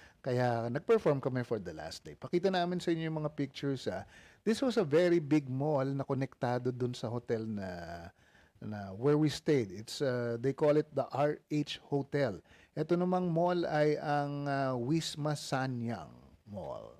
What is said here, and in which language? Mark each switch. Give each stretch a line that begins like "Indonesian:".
Filipino: Kaya nag-perform kami for the last day. Pakita namin sa inyo yung mga pictures.
English: This was a very big mall na konektado dun sa hotel na where we stayed. It's they call it the RH Hotel.
Filipino: Ito namang mall ay ang Wisma Sanyang Mall.